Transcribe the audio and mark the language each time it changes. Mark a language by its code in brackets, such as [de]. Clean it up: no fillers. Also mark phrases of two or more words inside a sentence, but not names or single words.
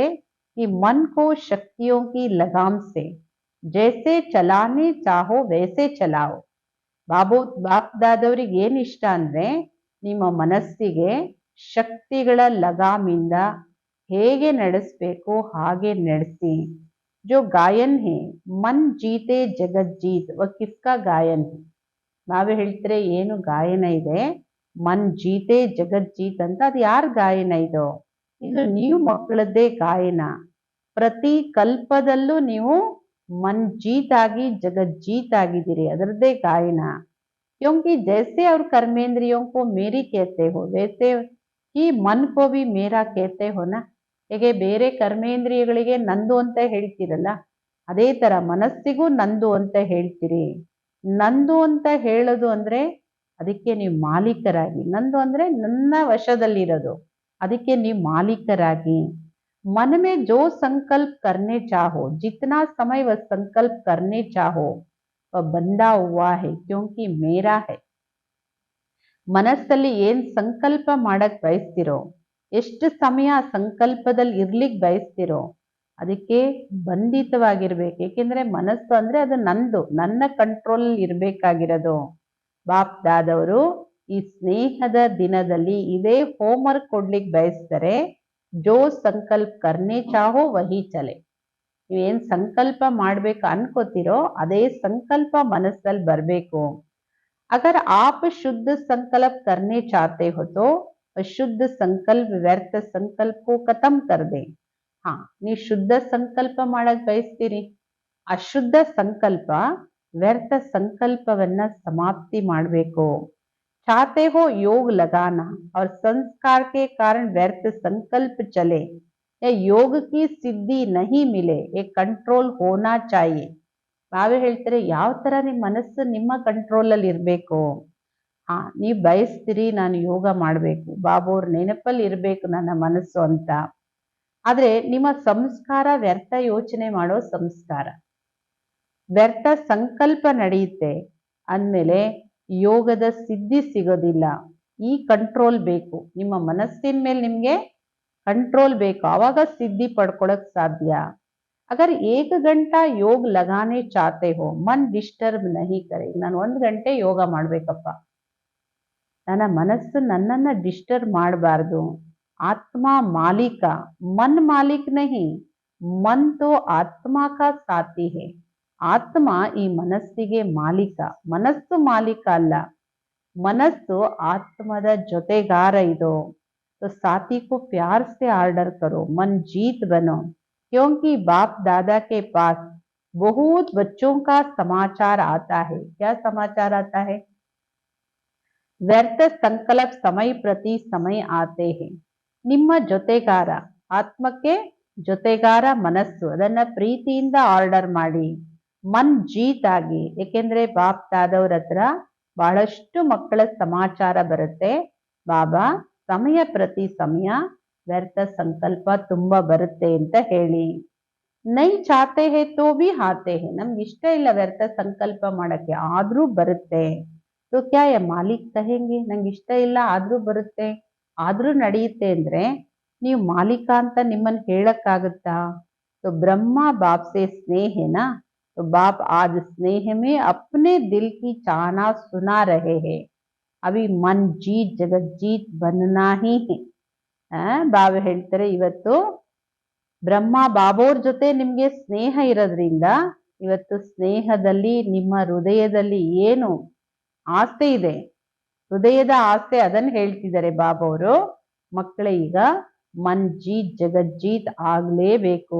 [hi] इस मन को शक्तियों की लगाम से जैसे चलाने चाहो वैसे चलाओ. [kn] ಬಾಪ್ ದಾದವ್ರಿಗೆ ಏನ್ ಇಷ್ಟ ಅಂದ್ರೆ ನಿಮ್ಮ ಮನಸ್ಸಿಗೆ ಶಕ್ತಿಗಳ ಲಗಾಮಿಂದ ಹೇಗೆ ನಡೆಸಬೇಕು ಹಾಗೆ ನಡೆಸಿ. [hi] जो गायन है मन जीते जगत जीत, वह किसका गायन है? [kn] ನಾವೇ ಹೇಳ್ತಾರೆ ಏನು ಗಾಯನ ಇದೆ, [hi] मन जीते जगत जीत [kn] ಅಂತ. ಅದು ಯಾರ ಗಾಯನ ಇದು? ಇದು ನೀವು ಮಕ್ಕಳದ್ದೇ ಗಾಯನ. ಪ್ರತಿ ಕಲ್ಪದಲ್ಲೂ ನೀವು [hi] मन जीत [kn] ಆಗಿ [hi] जगत जीत [kn] ಆಗಿದ್ದೀರಿ, ಅದರದ್ದೇ ಗಾಯನ. [hi] क्योंकि जैसे और कर्मेंद्रियों को मेरी कहते हो वैसे ही मन को भी मेरा कहते हो ना. [kn] ಹೇಗೆ ಬೇರೆ ಕರ್ಮೇಂದ್ರಿಯಗಳಿಗೆ ನಂದು ಅಂತ ಹೇಳ್ತೀರಲ್ಲ, ಅದೇ ತರ ಮನಸ್ಸಿಗೂ ನಂದು ಅಂತ ಹೇಳ್ತೀರಿ. ನಂದು ಅಂತ ಹೇಳೋದು ಅಂದ್ರೆ ಅದಕ್ಕೆ ನೀವು ಮಾಲೀಕರಾಗಿ, ನಂದು ಅಂದ್ರೆ ನನ್ನ ವಶದಲ್ಲಿರೋದು, ಅದಕ್ಕೆ ನೀವು ಮಾಲೀಕರಾಗಿ. [hi] मन में जो संकल्प करने चाहो, जितना समय वह संकल्प करने चाहो वह बंधा हुआ है क्योंकि मेरा है. [kn] ಮನಸ್ಸಲ್ಲಿ ಏನ್ ಸಂಕಲ್ಪ ಮಾಡಕ್ ಬಯಸ್ತಿರೋ, ಎಷ್ಟು ಸಮಯ ಸಂಕಲ್ಪದಲ್ಲಿ ಇರ್ಲಿಕ್ ಬಯಸ್ತಿರೋ ಅದಕ್ಕೆ ಬಂಧಿತವಾಗಿರ್ಬೇಕು. ಏಕೆಂದ್ರೆ ಮನಸ್ಸು ಅಂದ್ರೆ ಅದು ನಂದು, ನನ್ನ ಕಂಟ್ರೋಲ್ ಇರ್ಬೇಕಾಗಿರೋದು. ಬಾಪ್ ದಾದವರು ಈ ಸ್ನೇಹದ ದಿನದಲ್ಲಿ ಇದೇ ಹೋಮ್ವರ್ಕ್ ಕೊಡ್ಲಿಕ್ಕೆ ಬಯಸ್ತಾರೆ. [hi] जो संकल्प करने चाहो वही चले. [kn] ನೀವೇನ್ ಸಂಕಲ್ಪ ಮಾಡ್ಬೇಕು ಅನ್ಕೋತಿರೋ ಅದೇ ಸಂಕಲ್ಪ ಮನಸ್ಸಲ್ಲಿ ಬರ್ಬೇಕು. [hi] अगर आप शुद्ध संकल्प करने चाहते हो तो अशुद्ध संकल्प व्यर्थ संकल्प को खत्म कर दे. हाँ, [kn] ನೀವು ಶುದ್ಧ ಸಂಕಲ್ಪ ಮಾಡಕ್ ಬಯಸ್ತೀರಿ, ಅಶುದ್ಧ ಸಂಕಲ್ಪ ವ್ಯರ್ಥ ಸಂಕಲ್ಪವನ್ನ ಸಮಾಪ್ತಿ ಮಾಡಬೇಕು. [hi] चाहते हो योग लगाना और संस्कार के कारण व्यर्थ संकल्प चले या योग की सिद्धि नहीं मिले, ये कंट्रोल होना चाहिए. [kn] ನಾವೇ ಹೇಳ್ತಾರೆ ಯಾವ ತರ ನಿಮ್ಮ ಮನಸ್ಸು ನಿಮ್ಮ ಕಂಟ್ರೋಲ್ ಅಲ್ಲಿ ಇರ್ಬೇಕು. ನೀವು ಬಯಸ್ತೀರಿ ನಾನು ಯೋಗ ಮಾಡ್ಬೇಕು, ಬಾಬೋರ್ ನೆನಪಲ್ಲಿ ಇರ್ಬೇಕು ನನ್ನ ಮನಸ್ಸು ಅಂತ. ಆದ್ರೆ ನಿಮ್ಮ ಸಂಸ್ಕಾರ ವ್ಯರ್ಥ ಯೋಚನೆ ಮಾಡೋ ಸಂಸ್ಕಾರ, ವ್ಯರ್ಥ ಸಂಕಲ್ಪ ನಡೆಯುತ್ತೆ ಅಂದ್ಮೇಲೆ ಯೋಗದ ಸಿದ್ಧಿ ಸಿಗೋದಿಲ್ಲ. ಈ ಕಂಟ್ರೋಲ್ ಬೇಕು, ನಿಮ್ಮ ಮನಸ್ಸಿನ ಮೇಲೆ ನಿಮ್ಗೆ ಕಂಟ್ರೋಲ್ ಬೇಕು, ಆವಾಗ ಸಿದ್ಧಿ ಪಡ್ಕೊಳಕ್ ಸಾಧ್ಯ. [hi] अगर 1 घंटा योग लगाने चाहते हो मन डिस्टर्ब नहीं करे. [kn] ನಾನು 1 ಗಂಟೆ ಯೋಗ ಮಾಡ್ಬೇಕಪ್ಪ, ನನ್ನ ಮನಸ್ಸು ನನ್ನನ್ನ ಡಿಸ್ಟರ್ಬ್ ಮಾಡಬಾರ್ದು. [hi] आत्मा मालिक, मन मालिक नहीं, मन तो आत्मा का साथी है. [kn] ಆತ್ಮ ಈ ಮನಸ್ಸಿಗೆ ಮಾಲೀಕ, ಮನಸ್ಸು ಮಾಲೀಕ ಅಲ್ಲ. ಮನಸ್ಸು ಆತ್ಮದ ಜೊತೆಗಾರ ಇದು. [hi] तो साथी को प्यार से ऑर्डर करो, मन जीत बनो. क्योंकि बाप दादा के पास बहुत बच्चों का समाचार आता है. क्या समाचार आता है? व्यर्थ संकल्प समय प्रति समय आते हैं. [kn] ನಿಮ್ಮ ಜೊತೆಗಾರ ಆತ್ಮಕ್ಕೆ ಜೊತೆಗಾರ ಮನಸ್ಸು, ಅದನ್ನ ಪ್ರೀತಿಯಿಂದ ಆರ್ಡರ್ ಮಾಡಿ. [hi] मन जीत [kn] ಆಗಿ, ಏಕೆಂದ್ರೆ ಬಾಪ್ ತಾದವ್ರ ಹತ್ರ ಬಹಳಷ್ಟು ಮಕ್ಕಳ ಸಮಾಚಾರ ಬರುತ್ತೆ. ಬಾಬಾ ಸಮಯ ಪ್ರತಿ ಸಮಯ ವ್ಯರ್ಥ ಸಂಕಲ್ಪ ತುಂಬಾ ಬರುತ್ತೆ ಅಂತ ಹೇಳಿ. [hi] नहीं चाहते हैं तो भी आते हैं, [kn] ನಮ್ಗೆ ಇಷ್ಟ ಇಲ್ಲ ವ್ಯರ್ಥ ಸಂಕಲ್ಪ ಮಾಡಕ್ಕೆ, ಆದ್ರೂ ಬರುತ್ತೆ. [hi] तो क्या या मालिक कहेंगे, [kn] ನಂಗೆ ಇಷ್ಟ ಇಲ್ಲ ಆದ್ರೂ ಬರುತ್ತೆ, ಆದ್ರೂ ನಡೆಯುತ್ತೆ ಅಂದ್ರೆ ನೀವು ಮಾಲೀಕ ಅಂತ ನಿಮ್ಮನ್ನ ಹೇಳಕ್ಕಾಗುತ್ತಾ? [hi] तो ब्रह्मा बाप से स्नेह है ना, तो बाप आज स्नेह में अपने दिल की चाहना सुना रहे हैं. अभी मन जीत जगत जीत बनना ही है. [kn] ಬಾಬಾ ಹೇಳ್ತಾರೆ ಇವತ್ತು ಬ್ರಹ್ಮ ಬಾಬೋರ್ ಜೊತೆ ನಿಮ್ಗೆ ಸ್ನೇಹ ಇರೋದ್ರಿಂದ ಇವತ್ತು ಸ್ನೇಹದಲ್ಲಿ ನಿಮ್ಮ ಹೃದಯದಲ್ಲಿ ಏನು ಆಸೆ ಇದೆ, ಹೃದಯದ ಆಸೆ, ಅದನ್ನ ಹೇಳ್ತಿದ್ದಾರೆ ಬಾಬವರು. ಮಕ್ಕಳೇ ಈಗ [hi] मन जीत जगत जीत [kn] ಆಗ್ಲೇಬೇಕು.